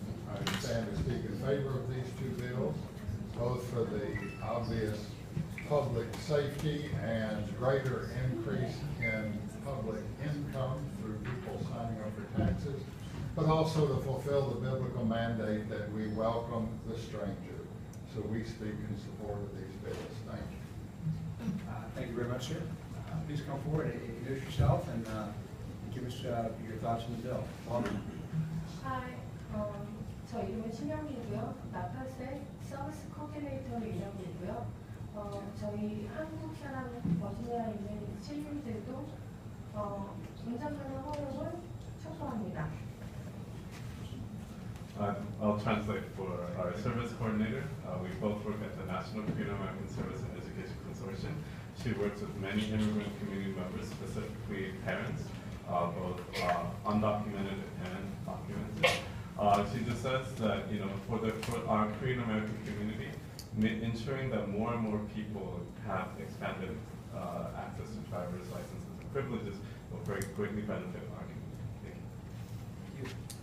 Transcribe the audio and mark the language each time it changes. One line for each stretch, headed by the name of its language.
English: I stand to speak in favor of these two bills, both for the obvious public safety and greater increase in public income through people signing up for taxes, but also to fulfill the biblical mandate that we welcome the stranger. So we speak in support of these bills. Thank you. Thank you very much, sir. Please come forward and introduce yourself and give us your thoughts on the bill. Welcome. Hi,
Korean: 저희 신영이고요. 나팔셀 서비스 코디네이터를 일하고 있고요. 저희 한국 사람 버지니아에 있는 시민들도 운전면허 허용을 촉구합니다.
English: I'll translate for our service coordinator. We both work at the National Korean American Service and Education Consortium. She works with many immigrant community members, specifically parents, both undocumented and documented. She just says that, you know, for our Korean American community, ensuring that more and more people have expanded access to driver's licenses and privileges will greatly benefit our community.